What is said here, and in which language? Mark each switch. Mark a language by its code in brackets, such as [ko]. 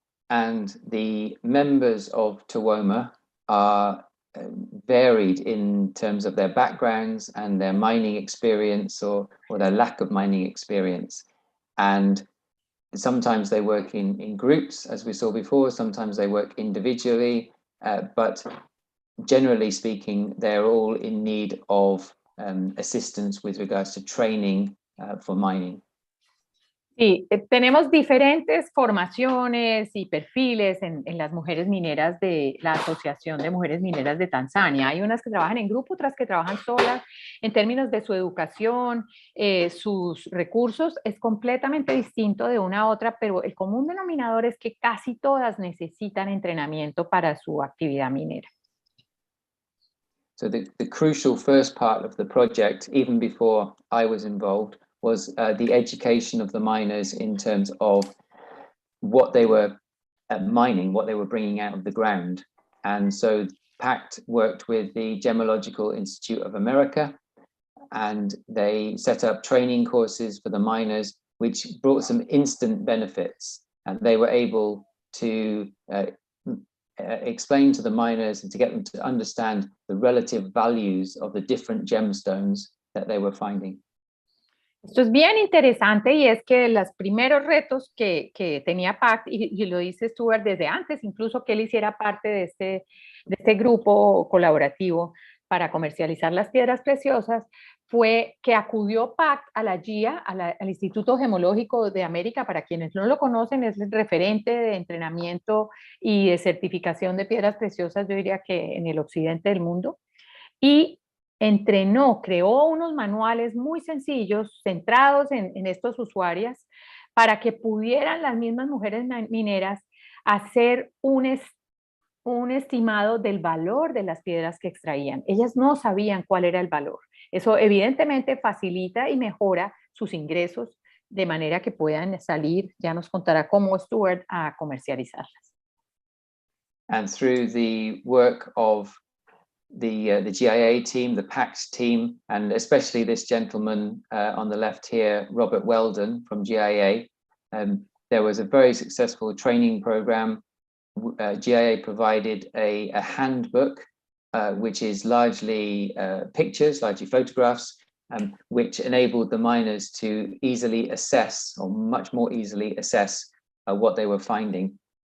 [en] And the members of TAWOMA are varied in terms of their backgrounds and their mining experience or their lack of mining experience. And sometimes they work in groups, as we saw before, sometimes they work individually, but generally speaking, they're all in need of assistance with regards to training for mining. [es] Sí, tenemos diferentes formaciones y perfiles en las mujeres mineras de la Asociación de Mujeres Mineras de Tanzania. Hay unas que trabajan en grupo, otras que trabajan solas. En términos de su educación, sus recursos, es completamente distinto de una a otra, pero el común denominador es que casi todas necesitan entrenamiento para su actividad minera. [en] So the crucial first part of the project, even before I was involved, was the education of the miners in terms of what they were mining, what they were bringing out of the ground. And so PACT worked with the Gemological Institute of America, and they set up training courses for the miners, which brought some instant benefits. And they were able to explain to the miners and to get them to understand the relative values of the different gemstones that they were finding. [es] Esto es bien interesante y es que los primeros retos que tenía PACT, y lo dice Stuart desde antes, incluso que él hiciera parte de este grupo colaborativo para comercializar las piedras preciosas, fue que acudió PACT a la GIA, al Instituto Gemológico de América. Para quienes no lo conocen, es el referente de entrenamiento y de certificación de piedras preciosas, yo diría que en el occidente del mundo, y creó unos manuales muy sencillos, centrados en estos usuarias, para que pudieran las mismas mujeres mineras hacer un estimado del valor de las piedras que extraían. Ellas no sabían cuál era el valor. Eso evidentemente facilita y mejora sus ingresos de manera que puedan salir, ya nos contará cómo Stuart, a comercializarlas. [en] And through the work of the GIA team, the PACT team, and especially this gentleman on the left here, Robert Weldon from GIA, there was a very successful training program. GIA provided a handbook, which is largely pictures, largely photographs, which enabled the miners to easily assess, or much more easily assess, what they were finding.